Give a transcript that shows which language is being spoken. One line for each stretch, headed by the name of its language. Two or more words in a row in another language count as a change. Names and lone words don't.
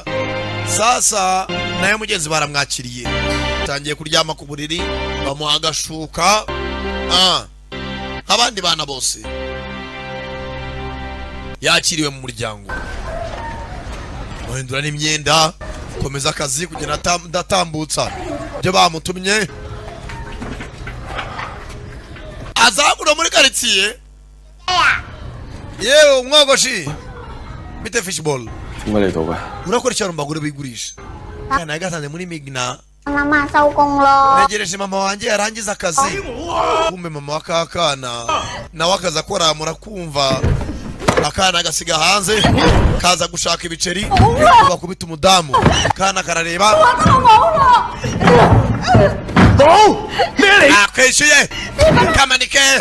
Kinyarwanda: Sasa naye mugenzi baramwakiriye tangiye kuryama ku buriri bamuha agashuka abandi bana bose yakiriwe mu muryango bahindura n'imyenda komeza akazi kugenda ndatambutsa ibyo bamutumye azabura muri quartier yewe umwogoshi bite fishball
Cantonese: 點解你到嘅？
Kinyarwanda: urakora cyane mbagure bigurisha kana yagatanze muri Migna
Cantonese: Mama 收工咯。
Kinyarwanda: negereje mama wanjye yarangiza akazi kumbe mama wakakana nawe akaza akora murakumva akana gasiga hanze kaza gushaka ibiceri bakubita umudamu kana karareba akwishyuye kamanike